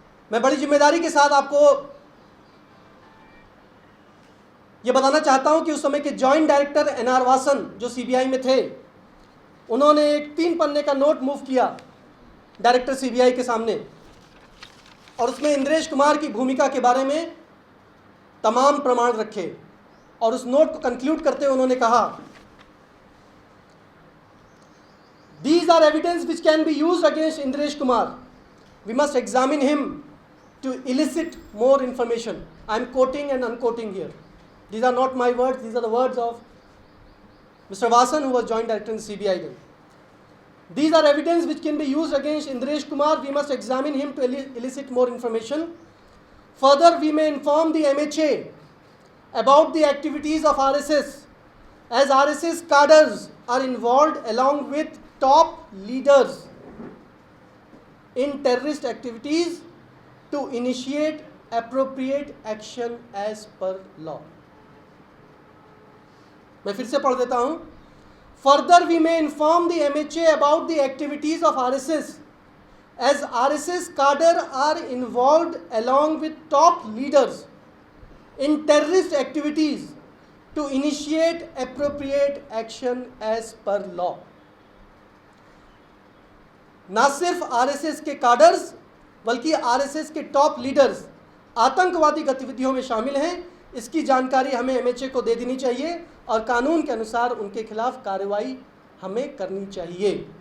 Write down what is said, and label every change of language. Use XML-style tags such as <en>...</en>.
<hi>मैं बड़ी जिम्मेदारी के साथ आपको ये बताना चाहता हूं कि उस समय के जॉइंट डायरेक्टर एनआर वासन जो सीबीआई में थे, उन्होंने एक 3 पन्ने का नोट मूव किया डायरेक्टर सीबीआई के सामने और उसमें इंद्रेश कुमार की भूमिका के बारे में तमाम प्रमाण रखे और उस नोट को कंक्लूड करते हुए उन्होंने कहा,</hi> <en>These are evidence which can be used against Indresh Kumar. We must examine him to elicit more information. I am quoting and unquoting here. These are not my words, these are the words of Mr. Vasan, who was joint director in CBI then. These are evidence which can be used against Indresh Kumar. We must examine him to elicit more information. Further, we may inform the MHA about the activities of RSS, as RSS cadres are involved along with top leaders in terrorist activities to initiate appropriate action as per law.</en> <hi>मैं फिर से पढ़ देता हूं.</hi> <en>Further, we may inform the MHA about the activities of RSS, as RSS cadre are involved along with top leaders in terrorist activities to initiate appropriate action as per law.</en> <hi>ना सिर्फ RSS के काडर्स बल्कि RSS के top leaders आतंकवादी गतिविधियों में शामिल हैं, इसकी जानकारी हमें एमएचए को दे देनी चाहिए और कानून के अनुसार उनके खिलाफ कार्रवाई हमें करनी चाहिए.</hi>